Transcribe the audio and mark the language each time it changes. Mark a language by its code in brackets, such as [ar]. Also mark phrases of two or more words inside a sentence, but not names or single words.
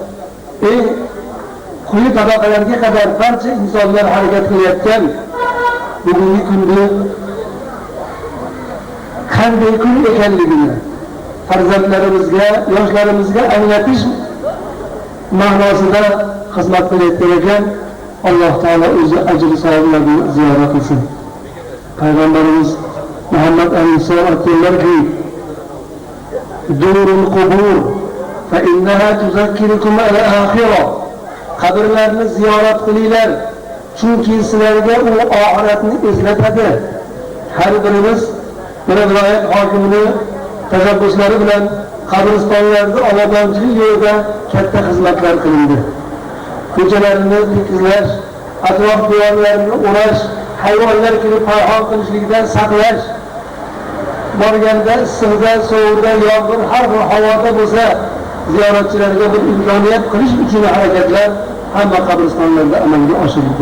[uz] quyi tabaqalarga qadar barcha insonlar harakat qilayotgan bugungi kunda qanday kun ekanligini farzandlarimizga, yoshlarimizga anglatish ma'nosida xizmat qilayotgan ekan. Alloh taolo o'zi ajri savoblarni ziyoda qilsin. Payg'ambarimiz Muhammad alayhissalom aytganlarki: [ar] "زوروا القبور فإنها تذكركم الآخرة." [uz] Qabrlarni ziyorat qilinglar, chunki sizlarga u oxiratni eslatadi. Har birimiz bir viloyat hokimining tashabbuslari bilan qabristonlarda obodonchilik yo'lida katta xizmatlar qilindi. Ko'chalarni tekizlash, atrof devorlarini o'rash, hayvonlar kelib payhon qilishlikdan saqlash, borganda issiqda, sovuqda, yomg'ir har bir havoda bo'lsa ziyoratchilarga bir imkoniyat qilish uchun harakatlar hamma qabristonlarda amalga oshirildi.